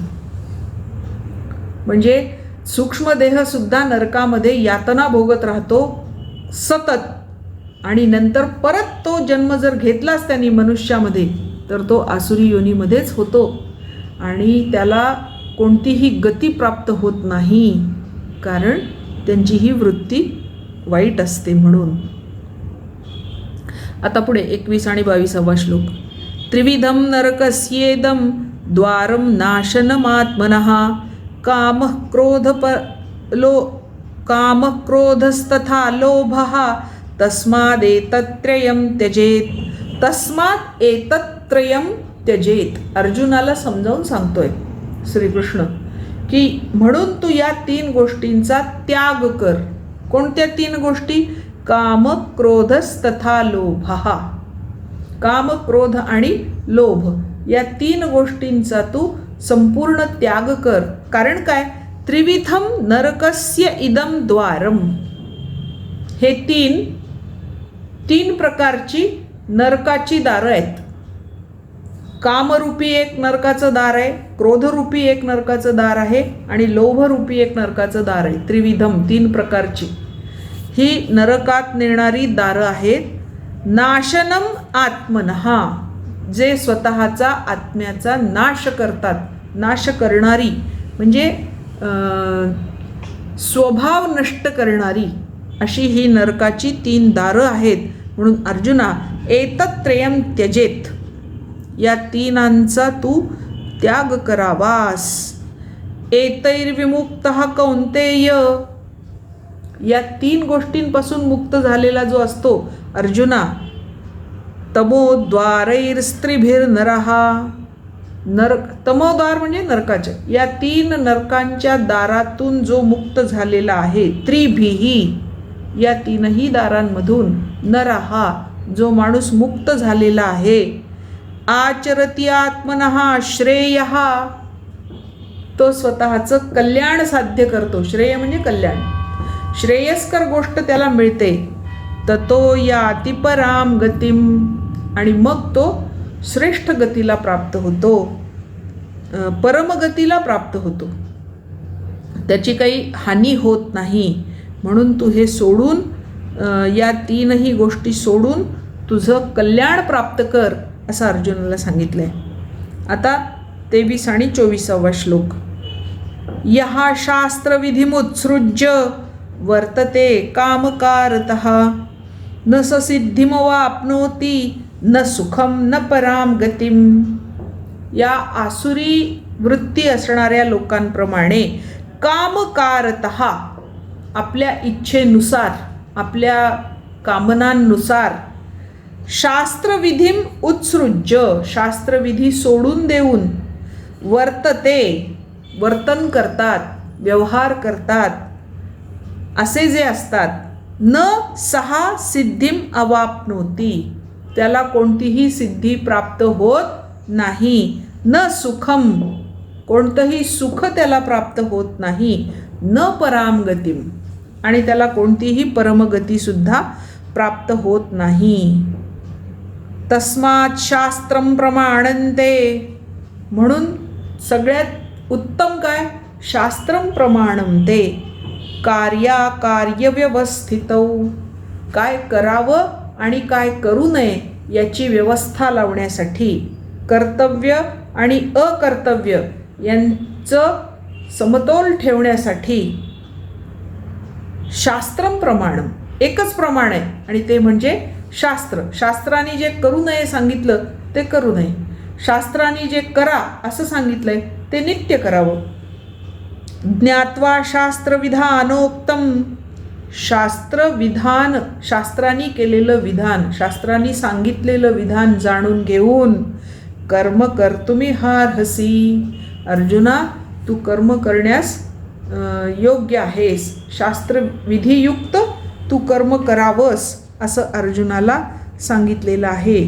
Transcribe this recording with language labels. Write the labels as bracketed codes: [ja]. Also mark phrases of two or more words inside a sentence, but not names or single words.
[mr] म्हणजे सूक्ष्मदेह सुद्धा नरकामध्ये यातना भोगत राहतो सतत, आणि नंतर परत तो जन्म जर घेतलाच त्यांनी मनुष्यामध्ये तर तो आसुरी योनीमध्येच होतो आणि त्याला कोणतीही गती प्राप्त होत नाही, कारण त्यांची ही वृत्ती वाईट असते म्हणून. आता पुढे 21 आणि 22वा श्लोक. [sa] त्रिविधम नरकस्येदम द्वारम नाशनमात्मनः कामः क्रोधस्तथा लोभः तस्मादेतत्त्रयं त्यजेत. तस्मात् एतत्त्रयं त्यजेत. [mr] अर्जुनाला समजावून सांगतोय श्रीकृष्ण की म्हणून तू या 3 गोष्टींचा त्याग कर. कोणत्या 3 गोष्टी? काम, [sa] क्रोधस्तथा लोभः. [mr] काम, क्रोध आणि लोभ या 3 गोष्टींचा तू संपूर्ण त्याग कर. कारण काय? [sa] त्रिविधम नरकस्य इदम द्वारम. [mr] हे तीन प्रकारची नरकाची दारं आहेत. कामरूपी एक नरकाचं दार आहे, क्रोधरूपी एक नरकाचं दार आहे आणि लोभरूपी एक नरकाचं दार आहे. त्रिविधम, 3 प्रकारची ही नरकात नेणारी दारं आहेत. [sa] नाशनम आत्मनहा, [mr] जे स्वतःचा आत्म्याचा नाश करतात. नाश करणारी म्हणजे स्वभाव नष्ट करणारी अशी ही नरकाची 3 दारं आहेत. म्हणून अर्जुना, [sa] एतत्त्रयं त्यजेत, [mr] या 3 तू त्याग करावास. [sa] एतैर्विमुक्तः कौन्तेय, [mr] या 3 गोष्टींपासून मुक्त झालेला जो असतो अर्जुना, तमोद्वारैस्त्रिभिर्नरः, तमोद्वार म्हणजे नरकाच्या, या 3 नरकांच्या दारातून जो मुक्त झालेला आहे, त्रिभिही, या 3ही दारांमधून, नरहा, जो माणूस मुक्त झालेला आहे, [sa] आचरती आत्मनः श्रेयः, [mr] तो स्वतःचं कल्याण साध्य करतो. श्रेय म्हणजे कल्याण, श्रेयस्कर गोष्ट त्याला मिळते. [sa] ततो याति पराम गतिम, [mr] आणि मग तो श्रेष्ठ गतीला प्राप्त होतो, परमगतीला प्राप्त होतो. त्याची काही हानी होत नाही. म्हणून तू हे सोडून, या 3ही गोष्टी सोडून तुझं कल्याण प्राप्त कर, असं अर्जुनाला सांगितलं आहे. आता 23 आणि 24 श्लोक. [sa] यः शास्त्रविधिमुत्सृज्य वर्तते कामकारतः न स सिद्धिमवाप्नोति न सुखम न पराम गतिम. [mr] या आसुरी वृत्ती असणाऱ्या लोकांप्रमाणे कामकारतः, आपल्या इच्छेनुसार, आपल्या कामनांनुसार, [sa] शास्त्रविधीम उत्सृज्य, [mr] शास्त्रविधी सोडून देऊन, वर्तते, वर्तन करतात, व्यवहार करतात, असे जे असतात, [sa] न सहा सिद्धिम अवाप्नोती, [mr] त्याला कोणतीही सिद्धी प्राप्त होत नाही. [sa] न सुखम, [mr] कोणतंही सुख त्याला प्राप्त होत नाही. [sa] न पराम गतिम, [mr] आणि त्याला कोणतीही परमगतीसुद्धा प्राप्त होत नाही. [sa] तस्मात् शास्त्रम प्रमाणन्ते, [mr] म्हणून सगळ्यात उत्तम काय, [sa] शास्त्रम प्रमाणन्ते, कार्याकार्यव्यवस्थितौ, [mr] काय करावं आणि काय करू नये याची व्यवस्था लावण्यासाठी, कर्तव्य आणि अकर्तव्य यांचं समतोल ठेवण्यासाठी [sa] शास्त्रम प्रमाणम, [mr] एकच प्रमाण आहे आणि ते म्हणजे शास्त्र. शास्त्राने जे करू नये सांगितलं ते करू नये, शास्त्राने जे करा असं सांगितलंय ते नित्य करावं. [sa] ज्ञात्वा शास्त्रविधानोक्तम, शास्त्रविधान, [mr] शास्त्रांनी केलेलं विधान, शास्त्रांनी सांगितलेलं विधान जाणून घेऊन, [sa] कर्म कर्तुमिहार्हसि, [mr] अर्जुना तू कर्म करण्यास योग्य आहेस, शास्त्रविधियुक्त तू कर्म करावंस, असं अर्जुनाला सांगितलेलं आहे.